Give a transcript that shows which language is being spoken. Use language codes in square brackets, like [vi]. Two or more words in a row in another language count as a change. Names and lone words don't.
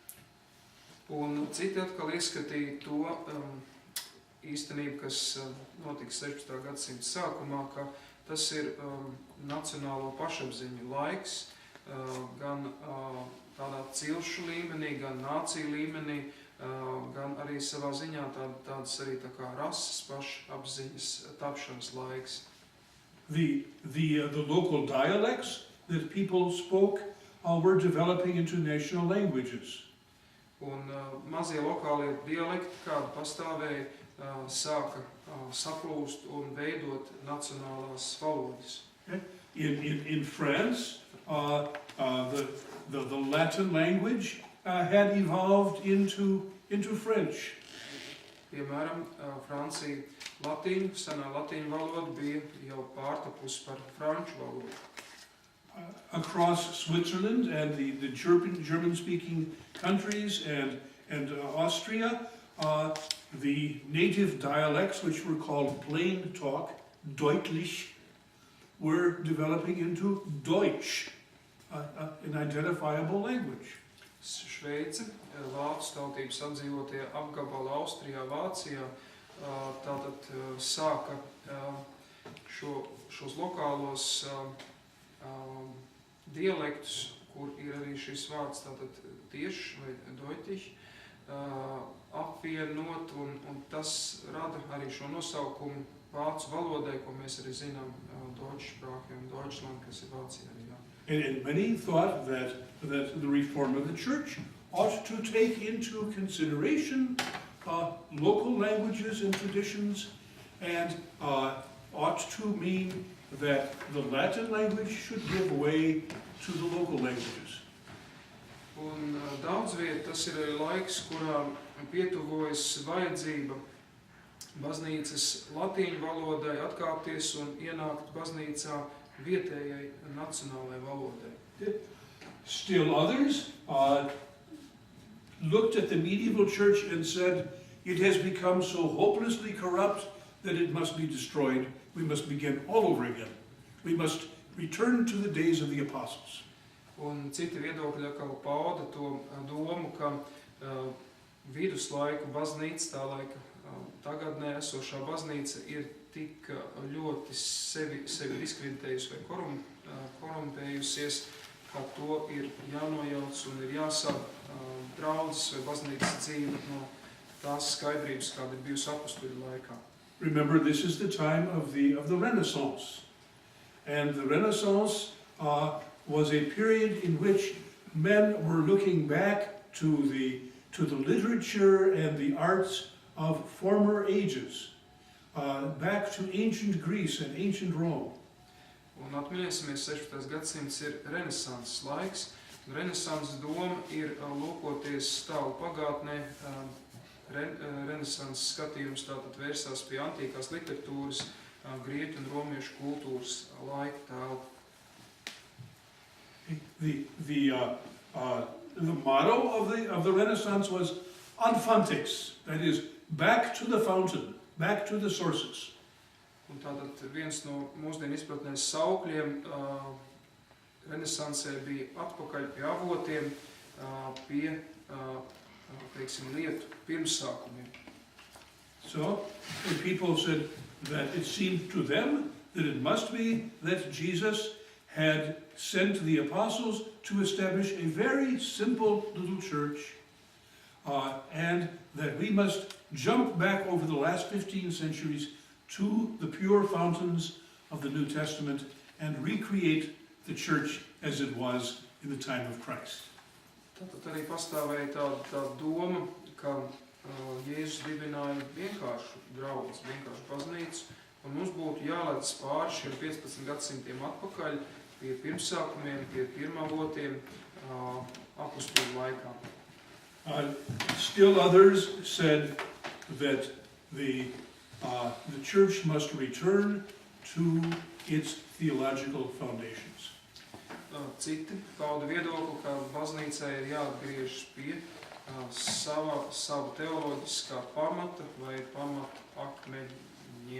[lv] Un citi atkal ieskatīja to īstenību, kas notika 16. gadsimta sākumā, ka tas ir nacionālo pašapziņu laiks, gan tādā cilšu līmenī, gan nāciju līmenī, gan arī savā ziņā tāds arī tā kā rases pašapziņas tapšanas laiks. [en] The local dialects that people spoke were developing into national languages. [lv] Un mazie lokālie dialekti, kādi pastāvēja, sāka saplūst un veidot nacionālās valodas. [en] In France, the Latin language had evolved into French. [lv] Piemēram, Francija senā latīņu valoda bija jau pārtapusi par franču valodu. [en] Across Switzerland and the German-speaking countries and Austria, the native dialects, which were called plain talk, Deutlich, were developing into Deutsch, an identifiable language. [lv] Šveice, vācu tautības apdzīvotie apgabali Austrijā, Vācijā, tātad sāka šos lokālos dialektus, kur ir arī šis vārds tātad tieši vai deutlich, apvienot, un tas rada arī šo nosaukumu vācu valodai, ko mēs arī zinām Deutschsprache un Deutschland, kas ir Vācijā arī. [en] And many thought that the reform of the church ought to take into consideration local languages and traditions, and ought to mean that the Latin language should give way to the local languages. [lv] Un daudz viet tas ir arī laiks, kurā pietuvojas vajadzība baznīcas latīņu valodai atkāpties un ienākt baznīcā vietējai nacionālajai valodai. [en] Still others looked at the medieval church and said, it has become so hopelessly corrupt that it must be destroyed. We must begin all over again. We must return to the days of the apostles. [lv] Un citi viedokļi atkal pauda to domu, ka viduslaiku baznīca, tā laika tagadnē esošā baznīca ir tik ļoti sevi diskreditējusi vai korumpējusies, ka to ir jānojauc un ir jāsāk draudzes vai baznīcas dzīve no tās skaidrības, kāda ir bijusi apustuļu laikā. [en] Remember, this is the time of the Renaissance. And the Renaissance was a period in which men were looking back to the literature and the arts of former ages, back to ancient Greece and ancient Rome. [lv] Un atminēsimies, 16. gadsimts ir renesanses laiks. Renesanses doma ir lūkoties tālu pagātnē. Renesanses skatījums tātad vērsās pie antīkās literatūras, grieķu un romiešu kultūras laika tēlu. [en] The motto of the Renaissance was [la] ad fontes, [en] that is, back to the fountain, back to the sources. [lv] Un tātad viens no mūsdienu izpratnēs saukļiem renesansē bija atpakaļ pie avotiem, pie, teiksim, lietu pirmsākumiem. [en] So, the people said that it seemed to them that it must be that Jesus had sent the apostles to establish a very simple little church, and that we must jump back over the last 15 centuries to the pure fountains of the New Testament and recreate the church as it was in the time of Christ. [lv] Tātad arī pastāvēja tāda doma, ka Jēzus dibināja vienkāršu draugus, vienkāršu baznīcu, un mums būtu jālec pāri šiem 15 gadsimtiem atpakaļ pie pirmsākumiem, pie pirmavotiem apostoļu laikā. [en] Still others said that the church must return to its theological foundations. [lv] Citi pauda viedokli, ka baznīcai ir jāatgriežas pie savu teoloģiskā pamata vai pamata akmeņiem.